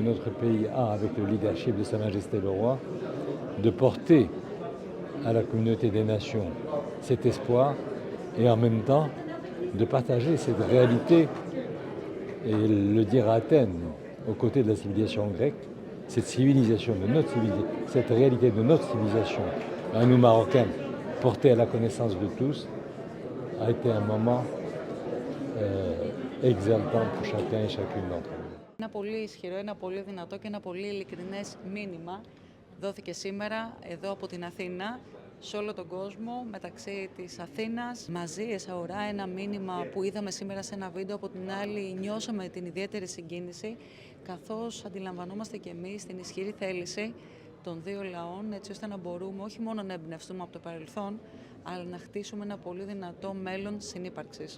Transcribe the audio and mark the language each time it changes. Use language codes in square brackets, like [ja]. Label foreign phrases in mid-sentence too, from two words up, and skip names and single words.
[fr] notre pays a avec le leadership de Sa Majesté le Roi, de porter à la communauté des nations cet espoir et en même temps de partager cette réalité et le dire à Athènes, aux côtés de la civilisation grecque, cette civilisation de notre civilisation, cette réalité de notre civilisation, à nous Marocains, portée à la connaissance de tous, a été un moment exaltant pour chacun et chacune d'entre nous. [el] Ένα πολύ ισχυρό, ένα πολύ δυνατό και ένα πολύ ειλικρινές μήνυμα δόθηκε σήμερα εδώ από την Αθήνα σε όλο τον κόσμο, μεταξύ της Αθήνας, μαζί Εσαουρά, ένα μήνυμα που είδαμε σήμερα σε ένα βίντεο, από την άλλη νιώσαμε την ιδιαίτερη συγκίνηση, καθώς αντιλαμβανόμαστε και εμείς την ισχυρή θέληση των δύο λαών, έτσι ώστε να μπορούμε όχι μόνο να εμπνευστούμε από το παρελθόν, αλλά να χτίσουμε ένα πολύ δυνατό μέλλον συνύπαρξης.